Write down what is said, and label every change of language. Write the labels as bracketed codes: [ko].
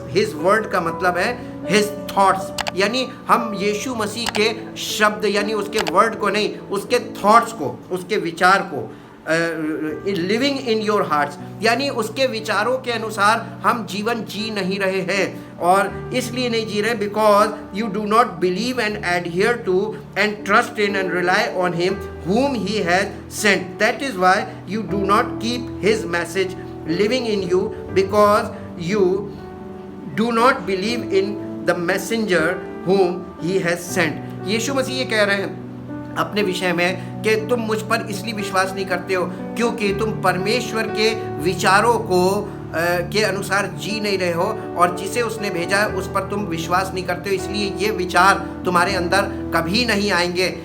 [hi] His word का मतलब है हिज थॉट्स, यानी हम यीशु मसीह के शब्द यानी उसके वर्ड को नहीं, उसके थॉट्स को, उसके विचार को, [en] living in your hearts, [hi] यानी उसके विचारों के अनुसार हम जीवन जी नहीं रहे हैं। और इसलिए नहीं जी रहे [en] Because you do not believe and adhere to and trust in and rely on him whom he has sent. That is why you do not keep his message living in you, because you do not believe in the messenger whom he has sent. [hi] यीशु मसीह ये कह रहे हैं अपने विषय में कि तुम मुझ पर इसलिए विश्वास नहीं करते हो क्योंकि तुम परमेश्वर के विचारों को के अनुसार जी नहीं रहे हो, और जिसे उसने भेजा है उस पर तुम विश्वास नहीं करते हो, इसलिए ये विचार तुम्हारे अंदर कभी नहीं आएंगे।